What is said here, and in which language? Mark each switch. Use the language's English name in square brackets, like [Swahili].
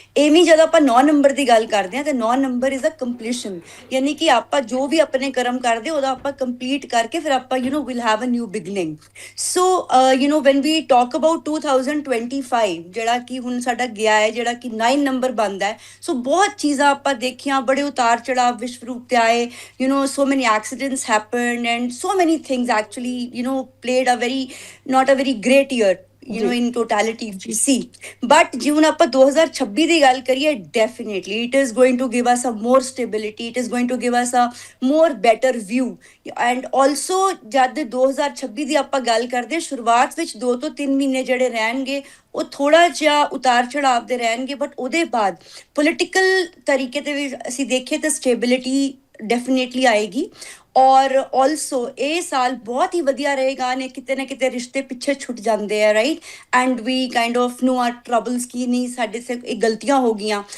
[Punjabi] ਐਵੇਂ ਜਦ ਆਪਾਂ 9 ਨੰਬਰ ਦੀ ਗੱਲ ਕਰਦੇ ਆ ਤੇ 9 ਨੰਬਰ ਇਜ਼ ਅ ਕੰਪਲੀਸ਼ਨ, ਯਾਨੀ ਕਿ ਆਪਾਂ ਜੋ ਵੀ ਆਪਣੇ ਕਰਮ ਕਰਦੇ ਉਹਦਾ ਆਪਾਂ ਕੰਪਲੀਟ ਕਰਕੇ ਫਿਰ ਆਪਾਂ [English] Will have a new beginning. [Punjabi] So [English] when we talk about [Punjabi] 2025 ਜਿਹੜਾ ਕਿ ਹੁਣ ਸਾਡਾ ਗਿਆ ਹੈ, ਜਿਹੜਾ ਕਿ 9 ਨੰਬਰ ਬਣਦਾ ਹੈ। ਸੋ ਬਹੁਤ ਚੀਜ਼ਾਂ ਆਪਾਂ ਦੇਖੀਆਂ, ਬੜੇ ਉਤਾਰ ਚੜਾਵ ਵਿਸ਼ਵ ਰੂਪ ਤੇ ਆਏ, [English] so many accidents happened and so many things actually played a very not a very great year in totality if we see. But [Punjabi] ਜੇ ਹੁਣ ਆਪਾਂ 2026 ਦੀ ਗੱਲ ਕਰੀਏ, [English] definitely it is going to give us a more stability, it is going to give us a more better view. [Punjabi] And also ਜਦ 2026 ਦੀ ਆਪਾਂ ਗੱਲ ਕਰਦੇ ਸ਼ੁਰੂਆਤ ਵਿੱਚ 2 ਤੋਂ 3 ਮਹੀਨੇ ਜਿਹੜੇ ਰਹਿਣਗੇ ਉਹ ਥੋੜਾ ਜਿਹਾ ਉਤਾਰ ਚੜਾਵ ਦੇ ਰਹਿਣਗੇ, ਬਟ ਉਹਦੇ ਬਾਅਦ ਪੋਲੀਟੀਕਲ ਤਰੀਕੇ ਤੇ ਵੀ ਅਸੀਂ ਦੇਖੀਏ ਤਾਂ ਸਟੇਬਿਲਿਟੀ ਡੈਫੀਨੇਟਲੀ ਆਏਗੀ। ਔਰ ਆਲਸੋ ਇਹ ਸਾਲ ਬਹੁਤ ਹੀ ਵਧੀਆ ਰਹੇਗਾ ਨੇ, ਕਿਤੇ ਨਾ ਕਿਤੇ ਰਿਸ਼ਤੇ ਪਿੱਛੇ ਛੁੱਟ ਜਾਂਦੇ ਆ, right, [English] and we kind of know our troubles [Punjabi] ਕੀ ਨਹੀਂ ਸਾਡੇ ਸੇ ਇਹ ਗਲਤੀਆਂ ਹੋ ਗਈਆਂ।